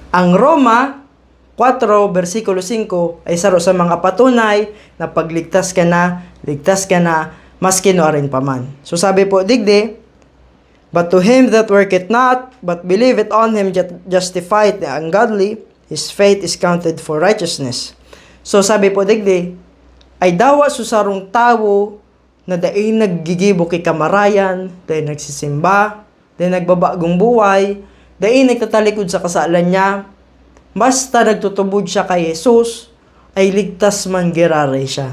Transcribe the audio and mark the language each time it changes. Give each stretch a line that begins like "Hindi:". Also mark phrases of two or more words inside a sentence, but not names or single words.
Bikol: Ang Roma 4 versikulo 5 ay saro sa mga patunay na pagligtas ka na, maski rin pa man. So sabi po digdi,
English: but to him that worketh not, but believeth on him that justifieth the ungodly, his faith is counted for righteousness.
Bikol: So sabi po digdi, ay dawa susarong tawo na dai naggigibo kay kamarayan, dai nagsisimba, dai nagbabagong buhay, dai nagtatalikod sa kasalan niya, basta nagtutubod siya kay Jesus, ay ligtas man girare siya.